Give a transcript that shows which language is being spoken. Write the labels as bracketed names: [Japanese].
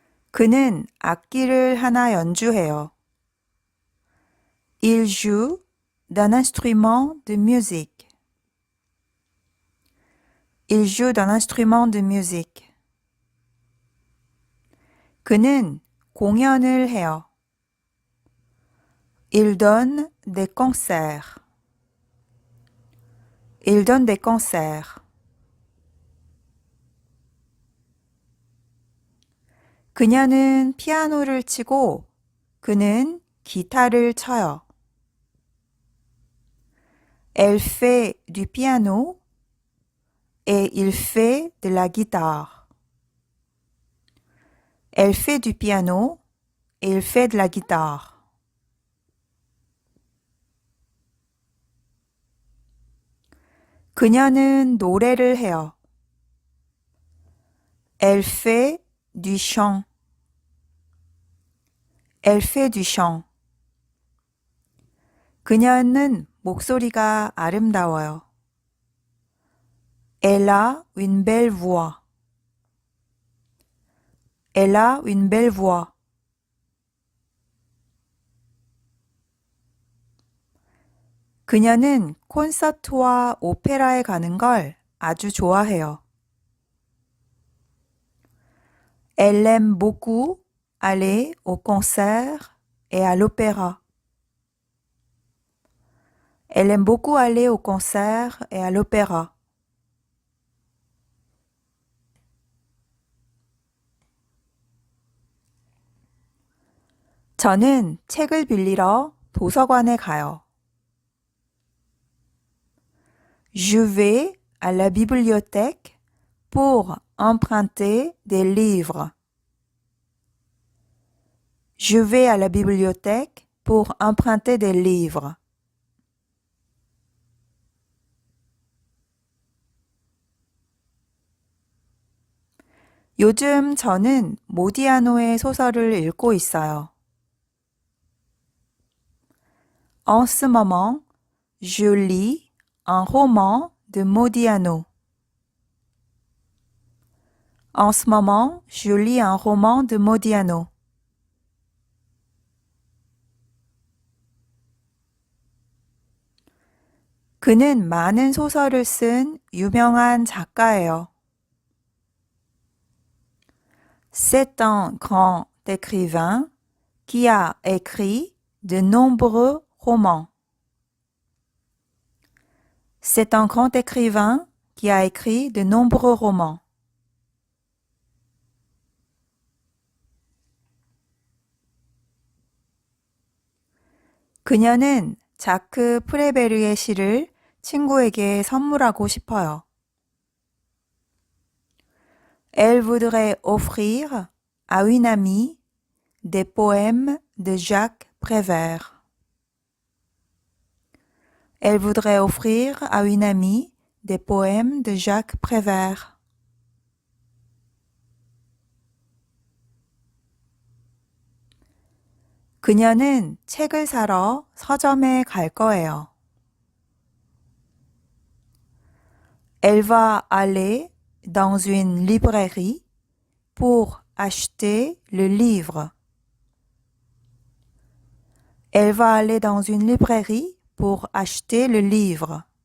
[Korean] 그는 악기를 하나 연주해요. [French] Il joue d'un instrument de musique. Il joue d'un instrument de musique. [Korean] 그는 공연을 해요. [French] Il donne des concerts. Il donne des concerts. [Korean] 그녀는 피아노를 치고 그는 기타를 쳐요. [French] Elle fait du piano et il fait de la guitare. Elle fait du piano et il fait de la guitare. [Korean] 그녀는 노래를 해요. [French] Elle fait du chant. Elle fait du chant. [Korean] 그녀는 목소리가 아름다워요. [French] Elle a une belle voix. Elle a une belle voix. [Korean] 그녀는 콘서트와 오페라에 가는 걸 아주 좋아해요. [French] Elle aime beaucoup aller au concert et à l'opéra. Elle aime beaucoup aller au concert et à l'opéra. [Korean] 저는 책을 빌리러 도서관에 가요. [French] Je vais à la bibliothèque pour emprunter des livres. Je vais à la bibliothèque pour emprunter des livres. [Korean] 요즘 저는 모디아노의 소설을 읽고 있어요. [French] En ce moment, je lis un roman de Modiano. En ce moment, je lis un roman de Modiano. [Korean] 그는 많은 소설을 쓴 유명한 작가예요. [French] C'est un grand écrivain qui a écrit de nombreux romans. C'est un grand écrivain qui a écrit de nombreux romans. [Korean] 그녀는 자크 프레베르의 시를 친구에게 선물하고 싶어요. [French] Elle voudrait offrir à une amie des poèmes de Jacques Prévert. Elle voudrait offrir à une amie des poèmes de Jacques Prévert. [Korean] 그녀는 책을 사러 서점에 갈 거예요. [French] Elle va aller dans une librairie pour acheter le livre. Elle va aller dans une librairie pour acheter le livre.